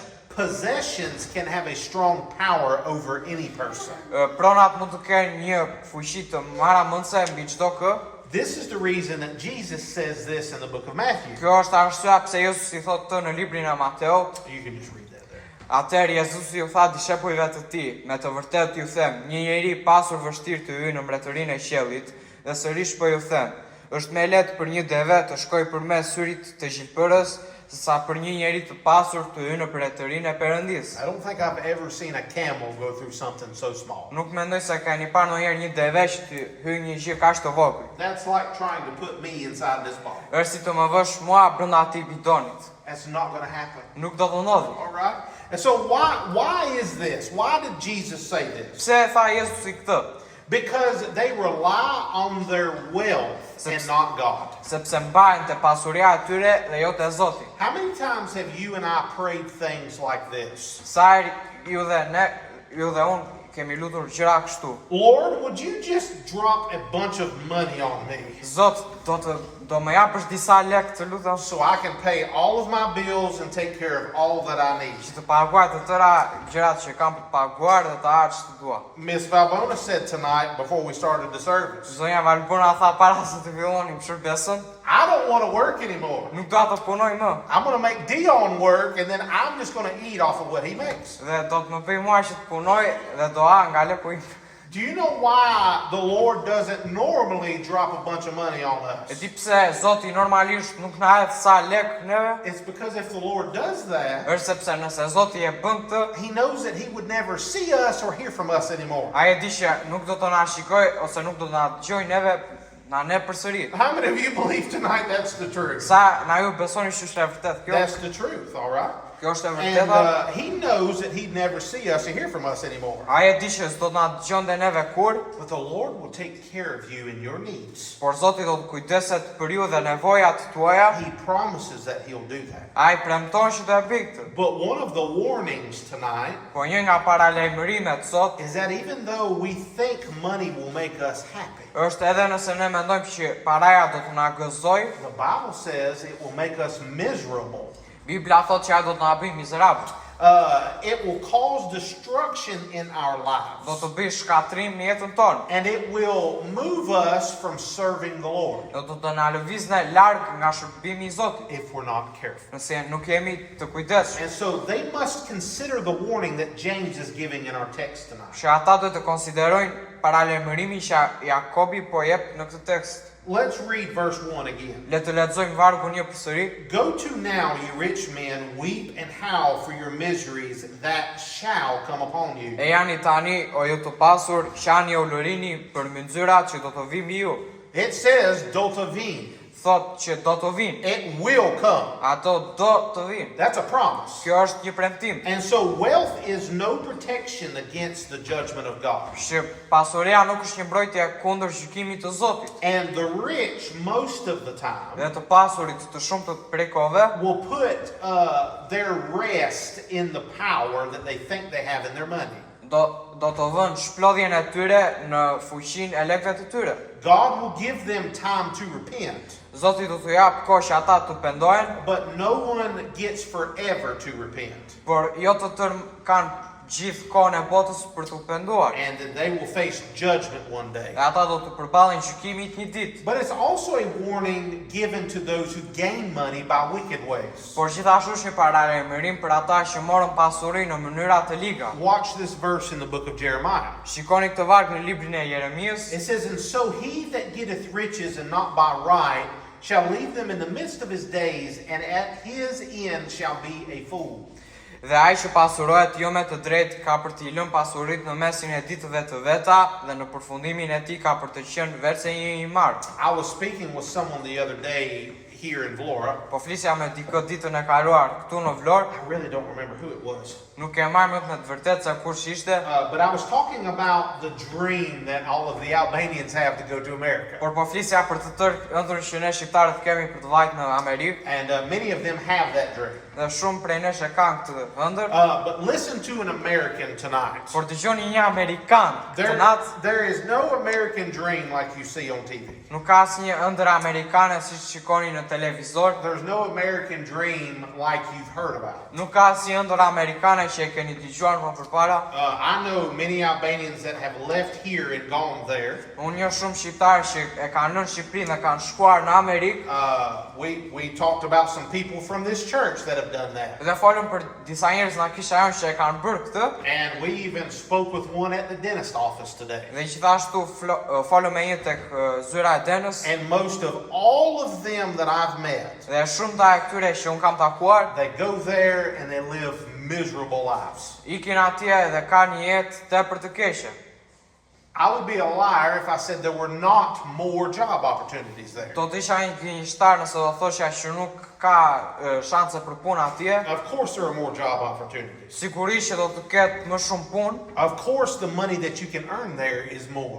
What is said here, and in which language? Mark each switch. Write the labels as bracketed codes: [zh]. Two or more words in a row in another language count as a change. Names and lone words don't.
[en] Possessions can have a strong power over any person. [sq] Pronat mund të kenë një fuqi të maramëndse mbi çdo kë. [en] This is the reason that Jesus says this in the book of Matthew. [sq] Kjo është arsyeja pse Jezusi i thotë të në librin e Mateut. [en] You can just read that there. [sq] Atëherë Jezusi u tha dishepujve të tij, me të vërtetë ju them, një njeri i pasur vështirë të hyjë në mbretërinë e qiellit, dhe sërish po ju them, Është më lehtë për një deve të shkojë përmes syrit të gjilpërës sesa për një njeri të pasur të hyjë në pretërinë e Perëndisë. [en] I don't think I've ever seen a camel go through something so small. [sq] Nuk mendoj se keni parë ndonjëherë një devesh të hyjë një gjë kaq të vogël. [en] That's like trying to put me inside this bottle. [sq] Është si të më vësh mua brenda atij bidonit. [en] That's not going to happen. [sq] Nuk do të ndodhi. [en] All right? And so why is this? Why did Jesus say this? [sq] Pse e tha Jezusi këtë? [en] Because they rely on their wealth and not God. [sq] Sepse mbajnë te pasuria e tyre dhe jo te Zoti. [en] How many times have you and I prayed things like this? [sq] Sa herë ju dhe unë kemi lutur gjëra kështu. [en] Lord, would you just drop a bunch of money on me [sq] Zot, do më japësh disa lekë të lutem [en] so I can pay all of my bills and take care of all that I need? [sq] që të paguaj të tëra gjërat që kam për të paguar dhe të aq që dua. [en] Miss Valbona said tonight before we started the service, [sq] Zonja Valbona tha para se të fillonim shërbesën, [en] I don't want to work anymore. [sq] nuk do të punoj më. [en] I'm going to make Dion work and then I'm just going to eat off of what he makes. [sq] Dhe do të më bëj mua që të punoj dhe do ha nga leku im. [en] Do you know why the Lord doesn't normally drop a bunch of money on [sq] E [en] us? [sq] di pse Zoti normalisht nuk na hedh sa lek neve? [en] It's because if the Lord does that, [sq] Është sepse nëse Zoti e bën këtë, [en] he knows that he would never see us or hear from us anymore. [sq] ai e di që nuk do të na shikoj ose nuk do të na dëgjoj neve na ne përsëri. [en] How many of you believe tonight that's the truth? [sq] Sa na ju besoni që është e vërtetë kjo? [en] That's the truth, all right? [sq] Kjo është e [en] And [sq] vërteta. [en] he knows that he'd never see us or hear from us anymore. [sq] Ai e di që s'do të na dëgjonte neve kur, [en] But the Lord will take care of you and your needs. [sq] por Zoti do të kujdeset për ju dhe nevojat tuaja. [en] He promises that he'll do that. [sq] Ai premton që do e bëj këtë. [en] But one of the warnings tonight [sq] Po një nga paralajmërimet sot [en] is that even though we think money will make us happy, [sq] është edhe nëse ne mendojmë që paraja do të na gëzojë, [en] the Bible says it will make us miserable. [sq] Bibla thotë që ai do të na bëjë mizerabël. [en] It will cause destruction in our [sq] Do [en] lives. [sq] të bëjë shkatrim në jetën tonë. [en] And it will move us from serving the Lord [sq] Do të na lëvizne larg nga shërbimi i Zotit, [en] if we're not careful. [sq] nëse nuk jemi të kujdesshëm. [en] And so they must consider the warning that James is giving in our text tonight. [sq] Që ata do të konsiderojnë paralajmërimin që Jakobi po jep në këtë tekst. [en] Let's read verse 1 again. [sq] Le të lexojmë vargu 1 përsëri. [en] Go to now, you rich men, weep and howl for your miseries that shall come upon you. [sq] E jani tani, o ju të pasur, qani o lërini për mëndzërat që do të vinë mbi ju. [en] It says, [sq] do të vinë. Thot që do të vinë. [en] It will come. [sq] Ato do të vinë. [en] That's a promise. [sq] Kjo është një premtim. [en] And so wealth is no protection against the judgment of God. [sq] Që pasuria nuk është një mbrojtje kundër gjykimit të Zotit. [en] And the rich, most of the time, [sq] Dhe të pasurit të shumtët prej kohëve [en] will put their rest in the power that they think they have in their money. [sq] do të vënë shplodhjen e tyre në fuqinë e lekëve të tyre. [en] God will give them time to repent, [sq] Zoti do t'u jap kohë që ata të pendohen, [en] but no one gets forever to repent. [sq] por jo të tërë kanë gjithë kohën e botës për t'u penduar. [en] And that they will face judgment one day. [sq] Dhe ata do të përballen gjykimit një ditë. [en] But it's also a warning given to those who gain money by wicked ways. [sq] Por gjithashtu është një paralajmërim për ata që morën pasuri në mënyra të liga. [en] Watch this verse in the book of Jeremiah. [sq] Shikoni këtë varg në librin e Jeremias. [en] It says, and so he that getteth riches and not by right shall leave them in the midst of his days, and at his end shall be a fool. [sq] Dhe ai që pasurohet jo me të drejtë ka për t'i lënë pasuritë në mesin e ditëve të veta dhe në përfundimin e tij ka për të qenë vetë një i marrë. [en] I was speaking with someone the other day here in Vlora. [sq] Po flisja me dikë ditën e kaluar këtu në Vlorë, [en] I really don't remember who it was. [sq] nuk e marr me të vërtetë se kush ishte, [en] But I was talking about the dream that all of the Albanians have to go to America. [sq] por po flisja për të tërë ëndrrën që ne shqiptarët kemi për të vajtë në Amerikë, [en] And many of them have that dream. [sq] dhe shumë prej nesh e kanë këtë ëndër. [en] But listen to an American tonight. [sq] Por dëgjoni një Amerikan këtë natë, [en] There is no American dream like you see on TV. [sq] nuk ka asnjë ëndër amerikane siç shikoni në televizor, [en] There's no American dream like you've heard about. [sq] nuk ka asnjë ëndër amerikane që e keni dëgjuar më përpara. [en] I know many Albanians that have left here and gone there. [sq] Unë njoh shumë shqiptarë që e kanë lënë Shqipërinë dhe kanë shkuar në Amerikë. [en] We talked about some people from this church that have have done that. [sq] Dhe folëm për disa njerëz nga kisha jonë që e kanë bërë këtë. [en] And we even spoke with one at the dentist office today. [sq] Dhe gjithashtu folëm me një tek zyra e denës. [en] And most of all of them that I've met, [sq] Dhe shumëta e këtyre që unë kam takuar, [en] they go there and they live miserable lives. [sq] ikin atje dhe kanë një jetë tepër të keqe. [en] I would be a liar if I said there were not more job opportunities there. [sq] Do të isha një gënjeshtar nëse do thoshja që nuk ka shanse për punë atje. [en] Of course there are more job opportunities. [sq] Sigurisht që do të ketë më shumë punë. [en] Of course the money that you can earn there is more.